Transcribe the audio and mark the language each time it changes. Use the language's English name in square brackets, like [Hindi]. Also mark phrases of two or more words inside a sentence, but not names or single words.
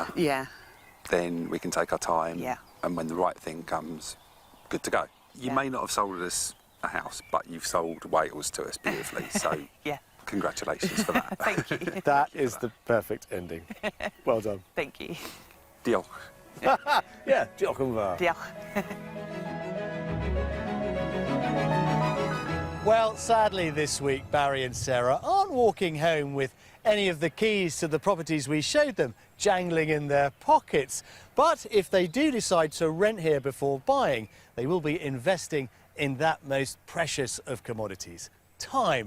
[English] Yeah. then we can take our time, Yeah. and when the right thing comes, good to go. You may not have sold us a house, but you've sold Wales to us beautifully, so Yeah. congratulations for that. Thank you. That is the perfect ending. Well done. Thank you. Diolch. [Welsh] Yeah, diolch yn fawr. [English] Diolch. Well, sadly this week, Barry and Sarah aren't walking home with any of the keys to the properties we showed them jangling in their pockets. But if they do decide to rent here before buying, they will be investing in that most precious of commodities, time.